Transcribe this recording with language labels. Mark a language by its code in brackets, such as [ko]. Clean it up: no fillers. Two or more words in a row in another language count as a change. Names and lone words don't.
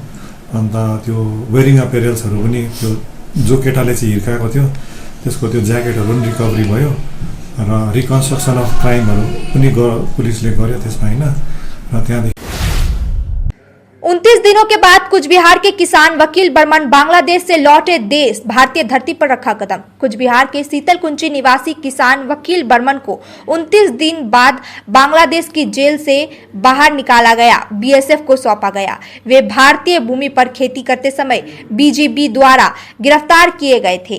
[ne] अन्त त्यो [en] wearing apparels [ne] पनि त्यो जो केटाले चाहिँ हिर्काएको थियो त्यसको त्यो ज्याकेटहरू पनि रिकभरी भयो र [en] reconstruction of crimes [ne] पनि पुलिसले गर्यो त्यसमा होइन। र त्यहाँदेखि [hi] 29 36 दिनों के बाद कुछ बिहार के किसान वकील बर्मन बांग्लादेश से लौटे देश भारतीय धरती पर रखा कदम। कुछ बिहार के शीतलकुंची निवासी किसान वकील बर्मन को 29 दिन बाद बांग्लादेश की जेल से बाहर निकाला गया, बीएसएफ को सौंपा गया। वे भारतीय भूमि पर खेती करते समय बीजीबी द्वारा गिरफ्तार किए गए थे।